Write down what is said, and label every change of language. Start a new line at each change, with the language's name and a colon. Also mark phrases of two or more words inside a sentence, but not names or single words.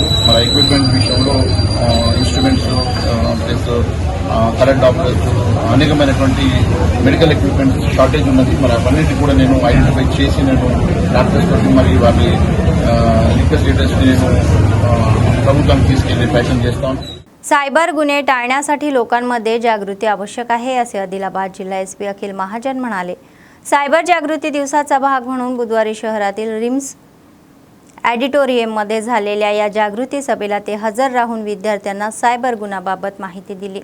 Telugu: మరి ఎక్విప్మెంట్ విషయంలో
English: instruments plus current doctors
Telugu: అనేకమైనటువంటి
English: medical equipment shortage
Telugu: ఉన్నది. మరి అవన్నిటి కూడా నేను ఐడెంటిఫై చేసి నేను డాక్టర్స్ తోటి మరి వారి
English: request letters
Telugu: నేను ప్రభుత్వానికి తీసుకెళ్లి ప్రయత్నం చేస్తాను.
Marathi: सायबर गुन्हे टाळण्यासाठी लोकांमध्ये जागृती आवश्यक आहे असे आदिलाबाद जिल्हा एसपी अखिल महाजन म्हणाले. सायबर जागृती दिवसाचा भाग म्हणून बुधवारी शहरातील रिम्स ऑडिटोरियममध्ये झालेल्या या जागृती सभेला ते हजर राहून विद्यार्थ्यांना सायबर गुन्ह्याबाबत माहिती दिली.